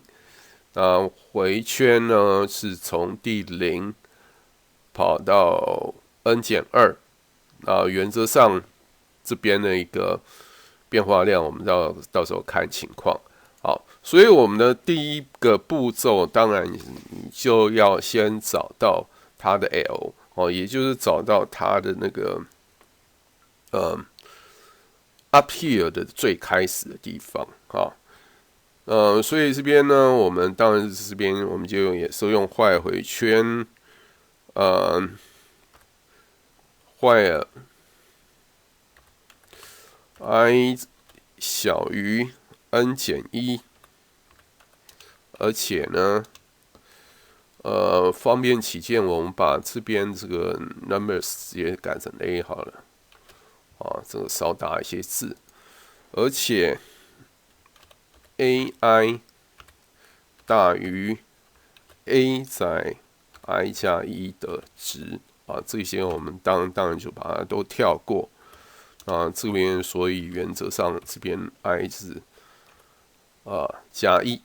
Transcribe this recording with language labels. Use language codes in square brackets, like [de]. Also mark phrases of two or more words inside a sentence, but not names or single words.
[zh] 那回圈呢是從第0跑到 n 減2。那原則上這邊的一個變化量，我們到時候看情況。好，所以我們的第一個步驟，當然你就要先找到它的 L， 也就是找到它的那個 [en] up here [zh] 的最開始的地方所以這邊呢，我們當然這邊我們就也是用while回圈 while i 小於 n 減1，而且呢，方便起見，我們把這邊這個 numbers 直接改成 a 好了，這個少打一些字，而且 ai 大於 a 在 i 加1的值這些我們當然就把它都跳過這邊所以原則上這邊 i 是加1。